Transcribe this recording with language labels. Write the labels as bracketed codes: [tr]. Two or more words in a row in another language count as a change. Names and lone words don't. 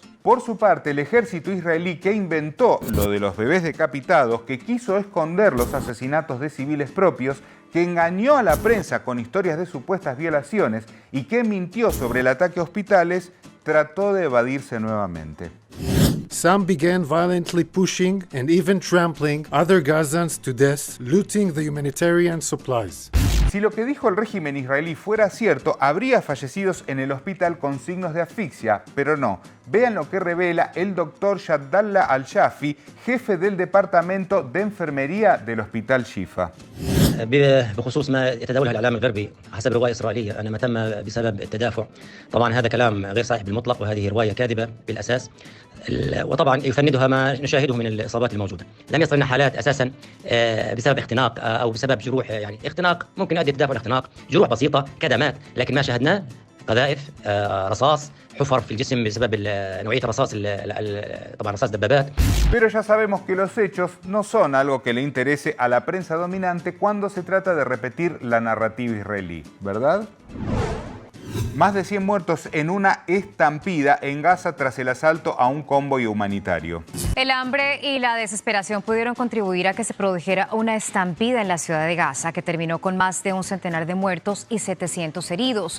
[es] Por su parte, el ejército israelí, que inventó lo de los bebés decapitados, que quiso esconder los asesinatos de civiles propios, que engañó a la prensa con historias de supuestas violaciones y que mintió sobre el ataque a hospitales, trató de evadirse nuevamente. [en] Some began violently pushing and even trampling other Gazans to death, looting the humanitarian supplies. [es] Si lo que dijo el régimen israelí fuera cierto, habría fallecidos en el hospital con signos de asfixia, pero no. Vean lo que revela el doctor Shaddallah Al-Shafi, jefe del departamento de enfermería del hospital Shifa. [ar] بخصوص ما يتداولها الإعلام الغربي حسب رواية إسرائيلية أن ما تم بسبب التدافع طبعا هذا كلام غير صحيح بالمطلق وهذه رواية كاذبة بالأساس وطبعا يفندها ما نشاهده من الإصابات الموجودة لم يصل لنا حالات أساسا بسبب اختناق أو بسبب جروح يعني اختناق ممكن يؤدي التدافع لاختناق جروح بسيطة كدمات لكن ما شاهدناه قذائف رصاص حفر في الجسم بسبب نوعية الرصاص طبعا رصاص دبابات. [es] Pero ya sabemos que los hechos no son algo que le interese a la prensa dominante cuando se trata de repetir la narrativa israelí, ¿verdad? Más de 100 muertos en una estampida en Gaza tras el asalto a un convoy humanitario. El hambre y la desesperación pudieron contribuir a que se produjera una estampida en la ciudad de Gaza que terminó con más de un centenar de muertos y 700 heridos.